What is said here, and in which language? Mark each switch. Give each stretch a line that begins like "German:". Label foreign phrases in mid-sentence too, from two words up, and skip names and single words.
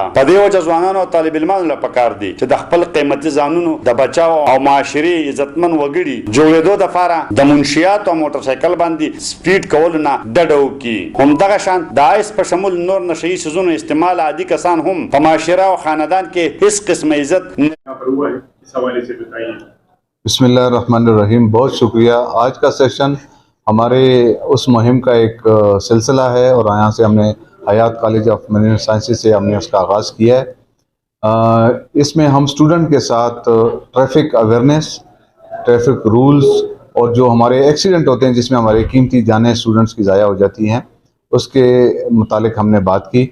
Pashto: په دې وجه ځوانانو او طالب علمانو لپاره پکار دي چې د خپل قیمتي ځانونو د بچاو او معاشري عزتمن وګړي جوړېدو لپاره د منشیات او موټر سایکل باندې سپیډ کول نه ډډه وکړي. همدغه شان د آیس په شمول نور نشئی سيزونو استعمال عادي کسان هم په معاشره او خاندان کې هیڅ قسم عزت
Urdu: بسم اللہ الرحمن الرحیم. بہت شکریہ. آج کا سیشن ہمارے اس مہم کا ایک سلسلہ ہے اور یہاں سے ہم نے حیات کالج آف مینجمنٹ سائنسز سے ہم نے اس کا آغاز کیا ہے. اس میں ہم اسٹوڈنٹ کے ساتھ
English: traffic awareness, traffic rules
Urdu: اور جو ہمارے ایکسیڈنٹ ہوتے ہیں جس میں ہماری قیمتی جانیں اسٹوڈنٹس کی ضائع ہو جاتی ہیں اس کے متعلق ہم نے بات کی.